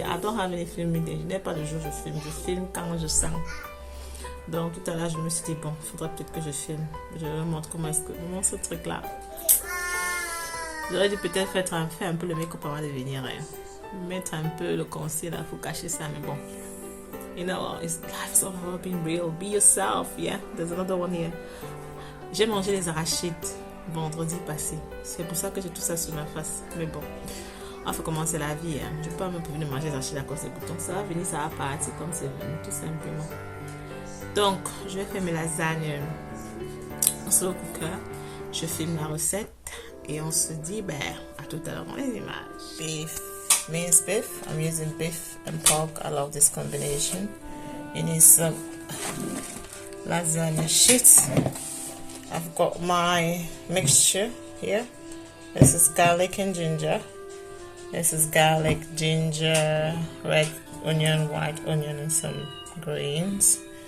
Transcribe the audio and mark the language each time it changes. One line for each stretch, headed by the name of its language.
English: I don't have any filming day.
French: Je n'ai pas de jour je filme quand je sens. Donc tout à l'heure je me suis dit bon, il faudrait peut-être que je filme. Je vous montre comment ce truc là. J'aurais dû peut-être faire un peu le make-up avant de venir, hein. Mettre un peu le concealer pour cacher ça, mais bon.
English: You know, life's all about being real. Be yourself, yeah. There's another one here.
French: J'ai mangé les arachides vendredi passé. C'est pour ça que j'ai tout ça sur ma face. Mais bon, on faut commencer la vie, hein. Je ne peux pas me prévenir de manger les arachides à cause des boutons. Ça va venir, ça va partir comme c'est venu, tout simplement. Donc, je vais faire mes lasagnes au slow cooker. Je filme la recette et on se dit, ben, à tout à l'heure dans les images.
English: Beef. Minced beef. I'm using beef and pork. I love this combination. You need some lasagna sheets. I've got my mixture here. This is garlic and ginger. This is garlic, ginger, red onion, white onion, and some greens.